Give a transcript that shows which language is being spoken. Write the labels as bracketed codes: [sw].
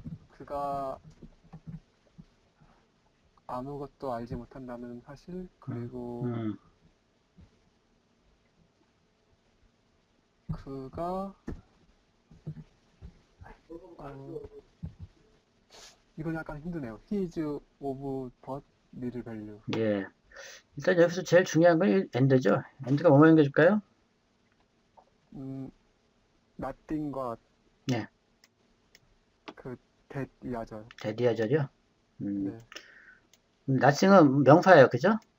[ko] 그가 아무것도 알지 못한다는 사실, 그리고 그가 이건 약간 힘드네요. [en] He is of but little value. [ko] 예. 일단 여기서 제일 중요한 건 엔드죠. 엔드가 뭐뭐 연결해줄까요? nothing과 네. 그 that 이하죠. 대디하절이요. 네. 나싱은 명사예요. 그죠?